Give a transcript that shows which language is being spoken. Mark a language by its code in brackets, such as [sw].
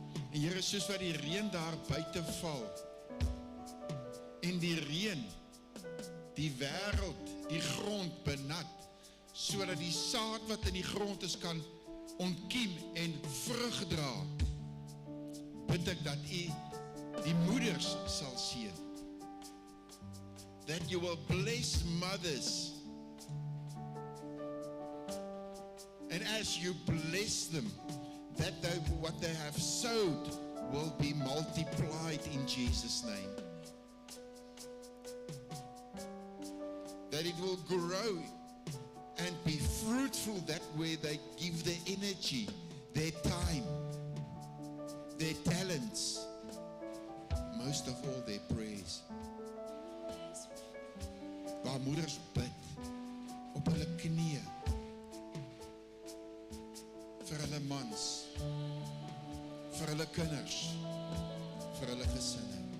[af] En Here, soos wat die reën daar buite val, en die reën die wêreld, die grond benat, sodat die saad wat in die grond is kan ontkiem en vrug dra, bid ek dat u die moeders sal seën. [en] That you will bless mothers. And as you bless them, that what they have sowed will be multiplied in Jesus' name. That it will grow and be fruitful, that way they give their energy, their time, their talents, most of all their praise. [af] Waar moeders bid op hulle knieë vir hulle mans, vir hulle kinders, vir hulle gesinne.